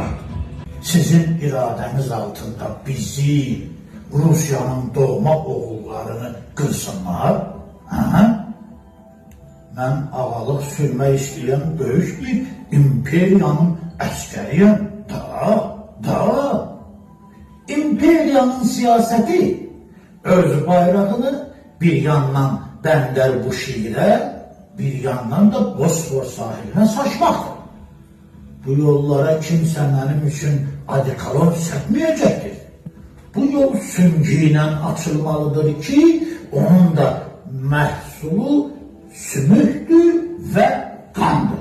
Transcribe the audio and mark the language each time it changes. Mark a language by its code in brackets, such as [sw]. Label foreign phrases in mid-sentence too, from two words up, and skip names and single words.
[az] Sizin iradeniz altında bizi, Rusiyanın doğma oğullarını qırsınlar, mən ağalıq sürmək istəyən böyük bir imperiyanın əskəriyəm. İmperiyanın siyaseti öz bayrağını bir yandan Bəndər-Buşirə, bir yandan da Bosfor sahiline saçmaktır. [tr] Bu yollara kimse benim için adikalon serpmeyecektir. Bu yol süngüyle açılmalıdır ki onun da məhsulu sümüktür ve kandır.